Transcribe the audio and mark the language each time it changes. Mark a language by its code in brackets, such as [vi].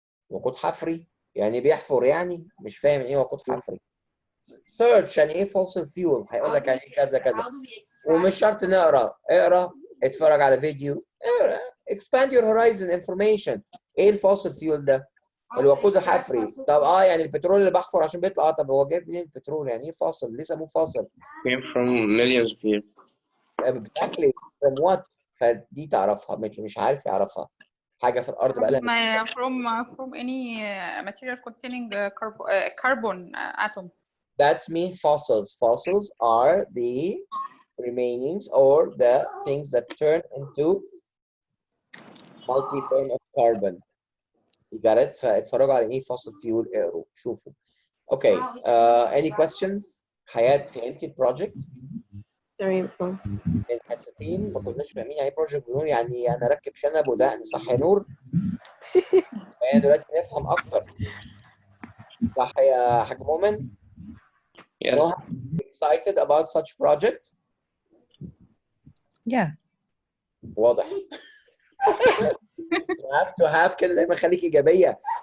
[ar] وقود حفري يعني بيحفر، يعني مش فاهم ايه وقود حفري. سيرش يعني ايه فاصل فيول، هيقول لك يعني ايه كذا كذا. ومش شرط نقرا، اقرا، اتفرج على فيديو، اقرا، [en] expand your horizon information. [ar] ايه الفاصل فيول ده؟ الوقود الحفري. طب يعني البترول اللي بحفر عشان بيطلع، طب هو جايب منين البترول؟ يعني ايه فاصل؟ ليه سموه فاصل؟ [en] came from millions of years. exactly from what؟ [ar] فدي تعرفها، مش عارف يعرفها. حاجه في الارض بقى لها [en] from any material containing carbon atom. That's mean fossils. Fossils are the remainings or the things that turn into multi-form of carbon. You got it? [ar] فاتفرجوا على ايه fossil fuel، اقروا شوفوا. [en] Okay. Any questions؟ حياة [ar] فهمتي البروجكت؟ تمام. من حصتين ما كناش فاهمين يعني ايه بروجكت بنور، يعني انا اركب شنب ودقن، صح يا نور؟ فهي دلوقتي نفهم اكتر. صح يا حاج مؤمن؟ [en] Yes. No, excited about such project? Yeah. [ar] واضح. [en] You have to have [ar] كده دايما خليك إيجابية.